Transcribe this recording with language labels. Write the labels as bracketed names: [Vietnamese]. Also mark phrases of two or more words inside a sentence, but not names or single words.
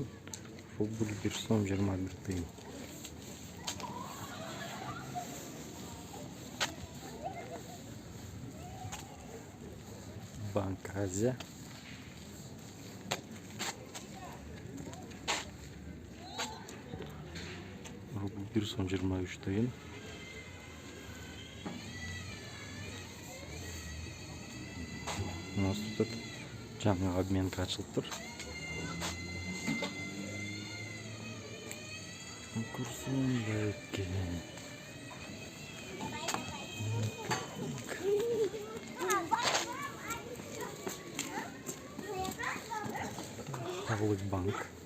[Kazakh] Рубль 1 сом 21 тиын. Банк Азия. Рубль 1 сом 23 тиын. [Russian] У нас тут [Kazakh] жаңа обменка ашылып тұр. Курсы екен. Халық банк.